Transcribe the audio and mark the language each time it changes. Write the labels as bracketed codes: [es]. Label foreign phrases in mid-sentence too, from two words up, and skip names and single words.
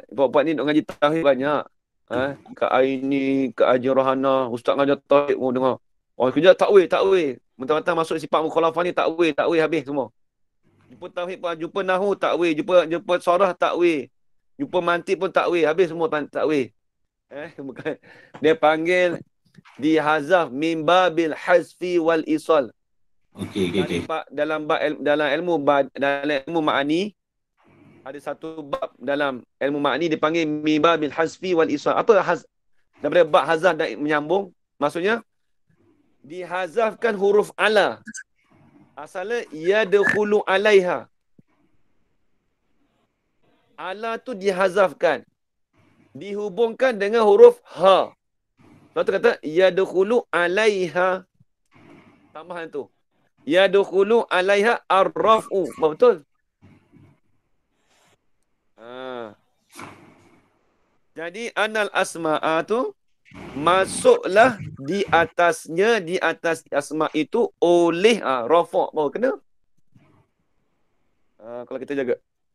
[ms] Puak-puak ni nak ngaji tauhid banyak. Kak Aini, Kak Haji Rohana, ustaz ngajar tauhid pun dengar. Kejap takwil. Mentang-mentang masuk sifat mukhalafah ni takwil habis semua. Jumpa tauhid pun, jumpa nahu takwil, jumpa sarah takwil. Jumpa mantik pun takwil, habis semua takwil. Bukan. Dia panggil dihazaf [ar] من باب الحذف والإيصال. [ms] Okey. Dalam ilmu ma'ani ada satu bab dalam ilmu ma'ani dipanggil [ar] من باب الحذف والإيصال. [ms] Apa daripada bab hazaf dan menyambung? Maksudnya dihazafkan huruf ala. Asalnya [ar] يدخل عليها. [ms] Ala tu dihazafkan. Dihubungkan dengan huruf ha. Lepas tu kata [ar] يدخل عليها. [ms] Tambahan tu. [ar] يدخل عليها الرفع. [ms] Betul? Jadi [ar] أن الأسماء [ms] tu masuklah di atas asma itu oleh rafa' baru kena. Kalau kita jaga.